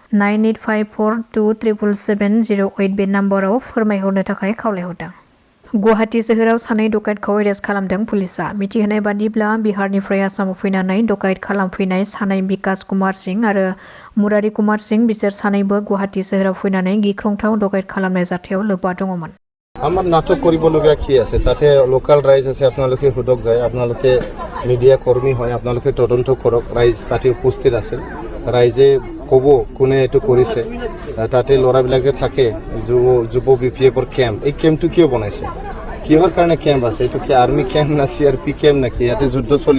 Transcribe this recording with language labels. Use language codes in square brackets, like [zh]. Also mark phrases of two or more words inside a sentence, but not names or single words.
[brx] 9854277708 बे नाम्बाराव फोरमायहरनो थाखाय खावलायहरदों गुवाहाटी सोहोराव सानै डकाइतखौ एरेस्ट खालामदों पुलिसआ मिथिहोनाय बादिब्ला बिहारनिफ्राय आसामाव फैनानै डकाइत खालामफैनाय सानै बिकास कुमार सिंह आरो मुरारी कुमार सिंह बिसोर सानैबो गुवाहाटी सोहोराव फैनानै गिख्रंथाव डकाइत खालामनाय जाथायाव लोब्बा दङमोन [as] আমাৰ নাটক কৰিবলগীয়া কি আছে তাতে লোকাল ৰাইজ আছে আপোনালোকে হুদক যায় আপোনালোকে মিডিয়া কৰ্মী হয় আপোনালোকে তদন্ত কৰক ৰাইজ তাতে উপস্থিত আছে ৰাইজে ক'ব কোনে এটো কৰিছে তাতে ল'ৰাবিলাক যে থাকে যুৱ বিপিএফৰ কেম্প এই কেম্পটো কিয় বনাইছে কিহৰ কাৰণে কেম্প আছে এটো কি [en] army camp [as] না [en] CRP camp [as] নাকি ইয়াতে যুদ্ধ চলি